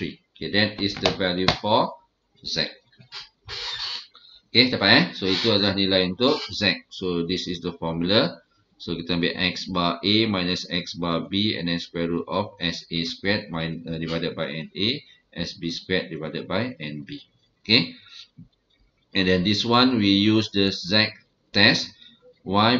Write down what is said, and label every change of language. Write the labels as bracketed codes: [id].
[en] Okay, that is the value for Z. [ms] Okay, dapat So, itu adalah nilai untuk Z. [en] So, this is the formula. So, [ms] kita ambil [en] X bar A minus X bar B and then square root of SA squared divided by NA, SB squared divided by NB. Okay. And then this one, we use the Z test. Why?